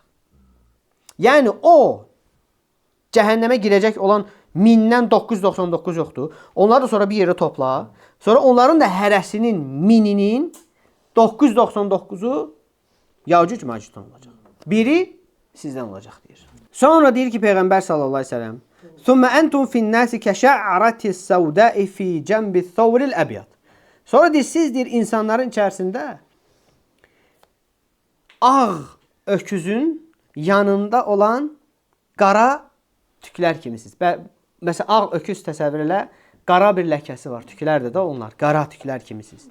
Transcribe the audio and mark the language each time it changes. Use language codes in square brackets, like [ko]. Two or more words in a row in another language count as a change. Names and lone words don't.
[az] Yəni o cəhənnəmə girəcək olan 1000'dən 999 yoxdur. Onları da sonra bir yerə topla. Sonra onların da hərəsinin 1000'inin 999'u Ya'cuc Məcud'dan olacaq. Biri sizdən olacaq deyir. Sonra deyir ki Peyğəmbər [ar] صلى الله عليه وسلم ثُمَّ أَنْتُمْ فِي النَّاسِ كَشَعْرَةِ السَّوْدَاءِ فِي جَنْبِ الثَّوْرِ الْأَبْيَضِ. [az] Sonra deyir, siz deyir, insanların içərisində ağ öküzün yanında olan qara tüklər kimisiniz. Məsələn, ağ öküz təsəvvür elə, qara bir ləkəsi var, tüklərdə də onlar, qara tüklər kimisiniz.